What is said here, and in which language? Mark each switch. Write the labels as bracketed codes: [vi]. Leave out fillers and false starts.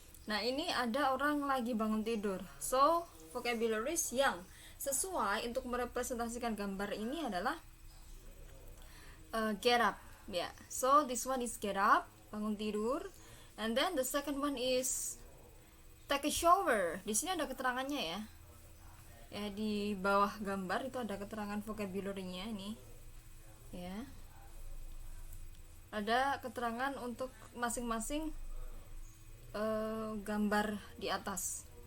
[id] Nah, ini ada orang lagi bangun tidur. [en] So vocabularies [id] yang sesuai untuk merepresentasikan gambar ini adalah get up ya. [en] So this one is get up, [id] bangun tidur. [en] And then the second one is take a shower. [id] Di sini ada keterangannya ya. Ya, di bawah gambar itu ada keterangan vocabulary-nya ini. Ya. Ada keterangan untuk masing-masing gambar di atas.